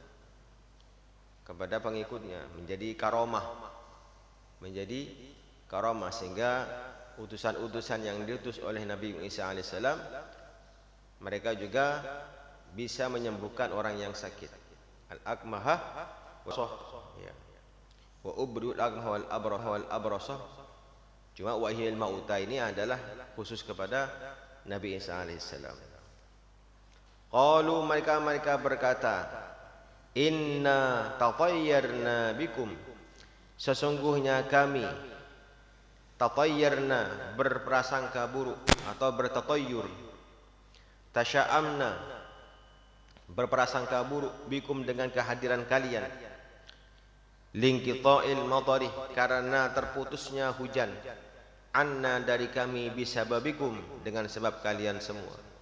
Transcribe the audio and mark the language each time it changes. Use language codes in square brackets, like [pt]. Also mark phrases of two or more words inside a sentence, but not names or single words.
[id] menjadi karomah, sehingga utusan-utusan yang diutus oleh Nabi Isa alaihissalam mereka juga bisa menyembuhkan orang yang sakit, al-akmahah, ya. [ar] وأبرئ الأكمه والأبرص. [id] Cuma [ar] وحي الموتى [id] ini adalah khusus kepada Nabi Isa alaihissalam. Qalu, mereka berkata, [ar] إنا تطيرنا بكم, [id] sesungguhnya kami tatayyarna berprasangka buruk atau bertatayyur, tasya'amna berprasangka buruk bikum dengan kehadiran kalian, [ar] لانقطاع المطر [id] karena terputusnya hujan, anna dari kami bisababikum dengan sebab kalian semua.